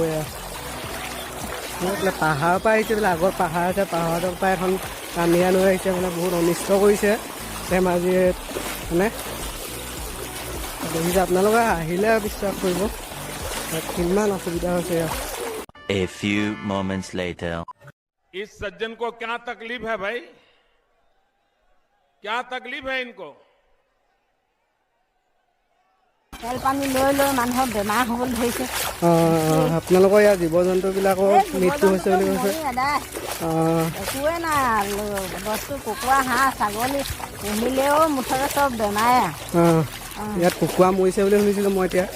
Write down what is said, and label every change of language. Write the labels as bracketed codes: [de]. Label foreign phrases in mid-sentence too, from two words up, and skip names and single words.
[as] এয়া পাহাৰৰ পৰা আহিছে বোলে, আগত পাহাৰ আছে, পাহাৰৰ পৰা এখন কামিয়া নৈ আহিছে মানে বহুত অনিষ্ট কৰিছে ধেমাজিত মানে। দেখিছে আপোনালোকে, আহিলে বিশ্বাস কৰিব কিমান অসুবিধা হৈছে ইয়াত। [en] A few moments later. [hi] इस सज्जन को क्या तकलीफ है भाई? क्या तकलीफ है इनको? [as] তেল পানী লৈ লৈ মানুহৰ বেমাৰ হ'বলৈ ধৰিছে। আপোনালোকৰ ইয়াৰ জীৱ জন্তুবিলাকৰ মৃত্যু হৈছে বুলি কৈছে। একোৱে নাই বস্তু কুকুৰা হাঁহ ছাগলী পুহিলেও মুঠতে চব বেমাৰে। ইয়াত কুকুৰা মৰিছে বুলি শুনিছিলোঁ মই এতিয়া।